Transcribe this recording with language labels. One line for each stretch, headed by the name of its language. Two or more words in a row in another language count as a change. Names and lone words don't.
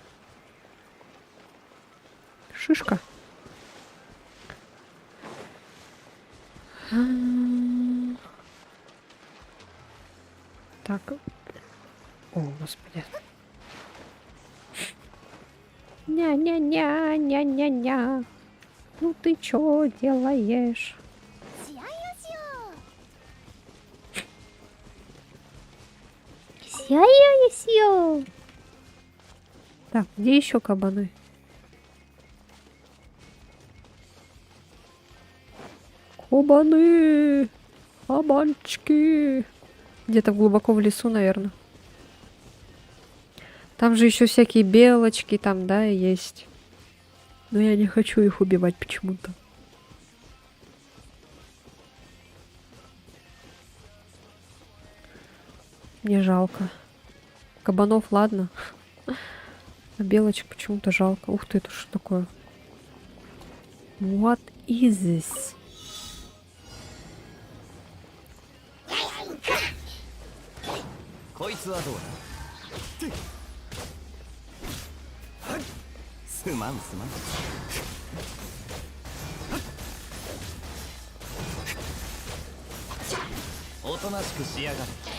Russian: Шишка. Так. О, господи. Ня-ня-ня-ня-ня-ня. Ну ты чё делаешь?
Japanese: 試合をしよう。
Russian: Сяю-сяю. Так, где еще кабаны? Кабаны! Кабанчики! Где-то глубоко в лесу, наверное. Там же еще всякие белочки там, да, есть. Но я не хочу их убивать почему-то. Мне жалко. Кабанов, ладно. А белочек почему-то жалко. Ух ты, это что такое?
English: What is this?
Japanese: こいつはどうだ。すまんすまん。おとなしくしやがれ。